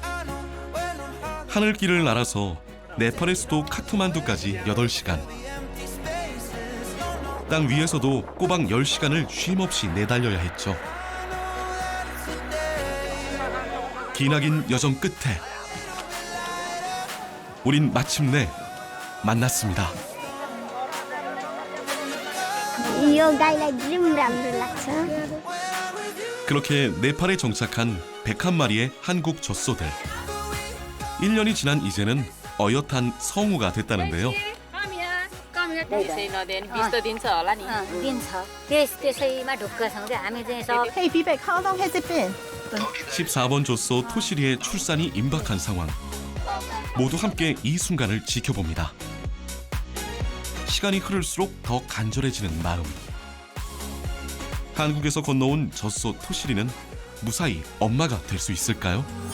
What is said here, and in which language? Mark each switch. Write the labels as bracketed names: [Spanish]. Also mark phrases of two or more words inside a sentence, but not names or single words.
[Korean] 하늘길을 날아서 네팔의 수도 카트만두까지 8시간. 땅 위에서도 꼬박 10시간을 쉼없이 내달려야 했죠. 기나긴 여정 끝에 우린 마침내 만났습니다. [Nepali] यो गाईलाई ड्रिम राम्रो लाग्छ। [Korean] 그렇게 네팔에 정착한 101마리의 한국 젖소들. 1년이 지난 이제는 어엿한 성우가 됐다는데요. [Nepali] दिन्छ त्यसैमा ढुक्कसँगै हामी चाहिँ सब [English] Hey, Vivek, how long has it been? [Korean] 14번 젖소 토시리의 출산이 임박한 상황. 모두 함께 이 순간을 지켜봅니다. 시간이 흐를수록 더 간절해지는 마음. 한국에서 건너온 젖소 토시리는 무사히 엄마가 될 수 있을까요?